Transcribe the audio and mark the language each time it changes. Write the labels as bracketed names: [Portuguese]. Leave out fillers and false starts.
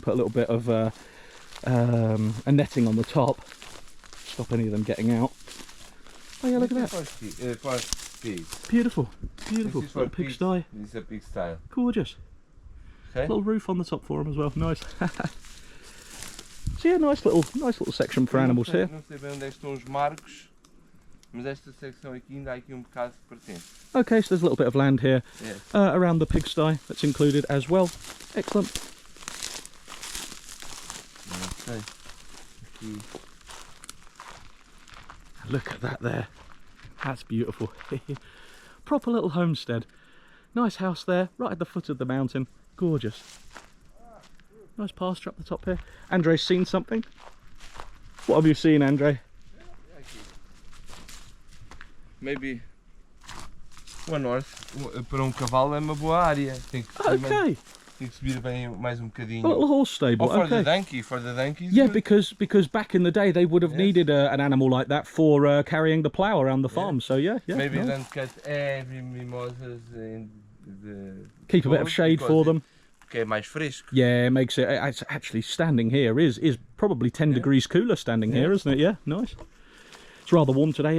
[English] Put a little bit of a netting on the top, stop any of them getting out. Oh yeah, look at that. For pigs. Beautiful, beautiful. This is for Little pigsty. This is a pigsty. Gorgeous. Okay. Little roof on the top for them as well. Nice. So yeah, nice little section for animals here. [Portuguese] Não sei bem onde estão os marcos, mas esta secção aqui ainda há aqui bocado que pertence. [English] Okay, so there's a little bit of land here around the pigsty that's included as well. Excellent. Okay. Aqui. Look at that there. That's beautiful. Proper little homestead. Nice house there, right at the foot of the mountain. Gorgeous. Nice pasture up the top here. Andre's seen something. What have you seen, Andre? Maybe one horse. [Portuguese] Para cavalo é uma boa área. Tem que subir bem mais bocadinho. [English] A little horse stable. For the donkey. Yeah, because back in the day they would have needed an animal like that for carrying the plough around the farm. So yeah. Maybe then cut every mimosas in the. Keep a bit of shade for them. [Portuguese] Okay, mais fresco. [English] Yeah, it makes it. It's actually standing here is probably 10 degrees cooler standing here, isn't it? Yeah, nice. It's rather warm today.